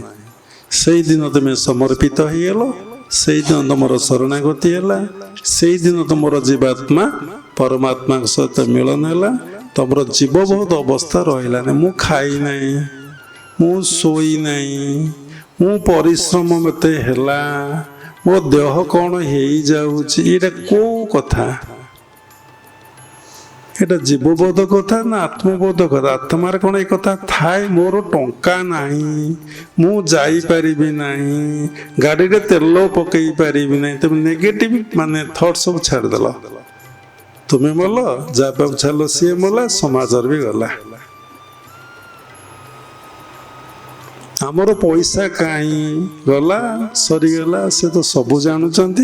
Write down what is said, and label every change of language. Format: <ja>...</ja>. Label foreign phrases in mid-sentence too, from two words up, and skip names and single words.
<or>ସେଇଦିନ ତୁମେ ସମର୍ପିତ ହେଇଗଲ, ସେଇଦିନ ତମର ଶରଣାଗତି ହେଲା, ସେଇଦିନ ତମର ଜୀବାତ୍ମା ପରମାତ୍ମାଙ୍କ ସହିତ ମିଳନ ହେଲା। ତମର ଜୀବବୋଧ ଅବସ୍ଥା ରହିଲାନି, ମୁଁ ଖାଇ ନାହିଁ, ମୁଁ ଶୋଇ ନାହିଁ, ମୁଁ ପରିଶ୍ରମ ମତେ ହେଲା, ମୋ ଦେହ କଣ ହେଇଯାଉଛି। ଏଇଟା କୋଉ କଥା? ଏଟା ଜୀବବୋଧ କଥା ନା ଆତ୍ମବୋଧ କଥା? ଆତ୍ମାର କୋନ ଏଇ କଥା ଥାଏ, ମୋର ଟଙ୍କା ନାହିଁ, ମୁଁ ଯାଇପାରିବି ନାହିଁ, ଗାଡ଼ିରେ ତେଲ ପକେଇ ପାରିବି ନାହିଁ। ତମେ ନେଗେଟିଭ ମାନେ ଥଟ୍ ସବୁ ଛାଡ଼ିଦେଲ। ତୁମେ ମଲ, ଯାହା ପାଖକୁ ଛାଡ଼ିଲ ସିଏ ମଲା, ସମାଜର ବି ଗଲା। ଆମର ପଇସା କାହିଁ ଗଲା, ସରିଗଲା, ସେ ତ ସବୁ ଜାଣୁଛନ୍ତି।</or>